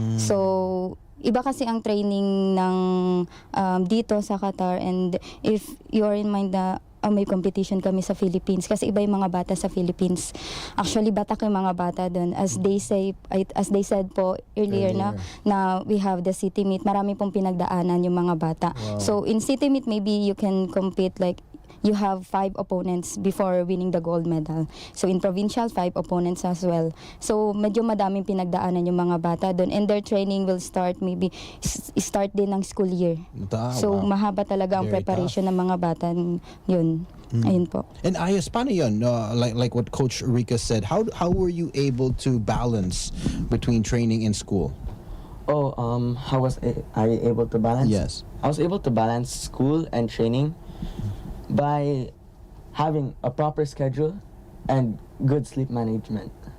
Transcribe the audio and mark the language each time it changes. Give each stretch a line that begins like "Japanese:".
Filipino: So iba kasi ang training ng dito sa Qatar,
English: and if you're in mind
Filipino: na may competition kami sa Philippines kasi iba yung mga bata sa Philippines. Actually, batak yung mga bata doon.
English: As they said po earlier.
Filipino: na
English: we have the city meet.
Filipino: Marami pong pinagdaanan yung mga bata. Wow.
English: So in city meet, maybe you can compete like you have 5 opponents before winning the gold medal.
Filipino: So in provincial, 5 opponents as well. So medyo madaming pinagdaanan yung mga bata doon,
English: and their training will start maybe start
Filipino: din ng school year. So mahaba talaga ang preparation ng mga bata yun. Ayun po. And Ayas, paano yun?
English: Like what Coach Rica said, how were you able to balance between training and school? How was I able to balance? Yes. I was able to balance school and training by having a proper schedule and good sleep management.